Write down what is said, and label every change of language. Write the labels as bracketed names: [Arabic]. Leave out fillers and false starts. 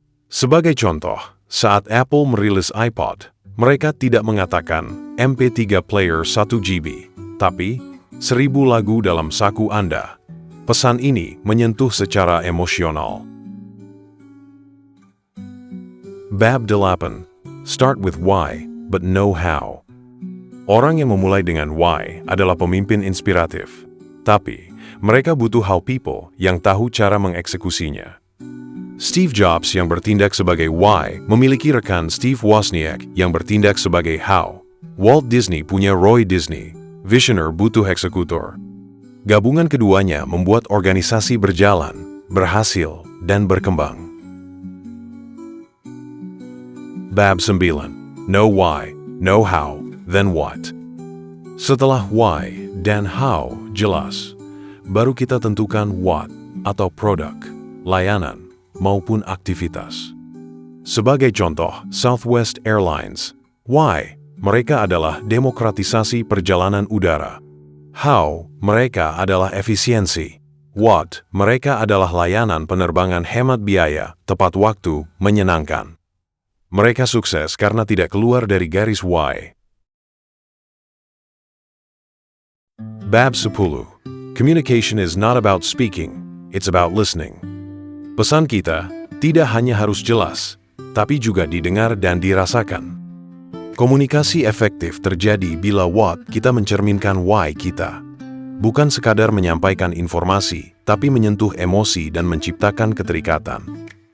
[Indonesian] Sebagai contoh, saat Apple merilis iPod, mereka tidak mengatakan MP3 player 1 GB, tapi 1000 lagu dalam saku Anda. Pesan ini menyentuh secara emosional. Bab 8. [English] Start with why, but know how. [Indonesian] Orang yang memulai dengan why adalah pemimpin inspiratif, tapi mereka butuh how people yang tahu cara mengeksekusinya. Steve Jobs yang bertindak sebagai why memiliki rekan Steve Wozniak yang bertindak sebagai how. Walt Disney punya Roy Disney. Visioner butuh eksekutor. Gabungan keduanya membuat organisasi berjalan, berhasil, dan berkembang. Bab 9. [English] Know why, know how, then what. [Indonesian] Setelah why dan how jelas, baru kita tentukan what atau produk, layanan, maupun aktivitas. Sebagai contoh, Southwest Airlines. Why? Mereka adalah demokratisasi perjalanan udara. How? Mereka adalah efisiensi. What? Mereka adalah layanan penerbangan hemat biaya, tepat waktu, menyenangkan. Mereka sukses karena tidak keluar dari garis why. Bab 10. [English] Communication is not about speaking, it's about listening. [Indonesian] Pesan kita tidak hanya harus jelas, tapi juga didengar dan dirasakan. Komunikasi efektif terjadi bila what kita mencerminkan why kita. Bukan sekadar menyampaikan informasi, tapi menyentuh emosi dan menciptakan keterikatan.